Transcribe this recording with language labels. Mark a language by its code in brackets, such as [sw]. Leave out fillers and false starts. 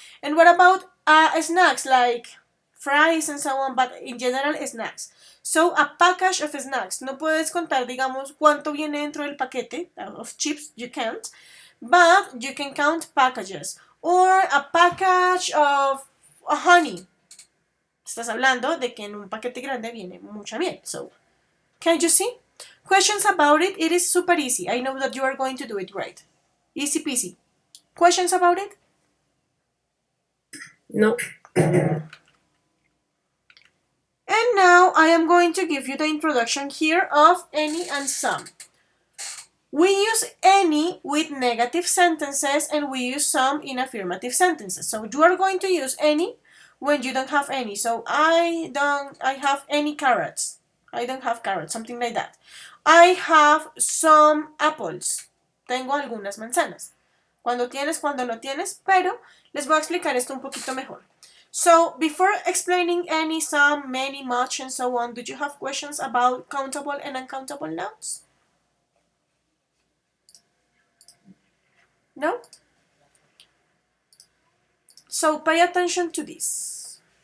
[en] And what about snacks like fries and so on, but in general snacks? So a package of snacks. [es] No puedes contar, digamos, cuánto viene dentro del paquete [en] of chips. You can't. But you can count packages. Or a package of honey. [es] Estás hablando de que en un paquete grande viene mucha miel. [en] So, can you see? Questions about it? It is super easy. I know that you are going to do it right. Easy peasy. Questions about it? No. And now I am going to give you the introduction here of any and some. We use any with negative sentences and we use some in affirmative sentences. So you are going to use any when you don't have any. So I have any carrots. I don't have carrots, something like that. I have some apples. [es] Tengo algunas manzanas. Cuando tienes, cuando no tienes, pero les voy a explicar esto un poquito mejor. [en] So, before explaining any, some, many, much, and so on, do you have questions about countable and uncountable nouns? No? So, pay attention to this.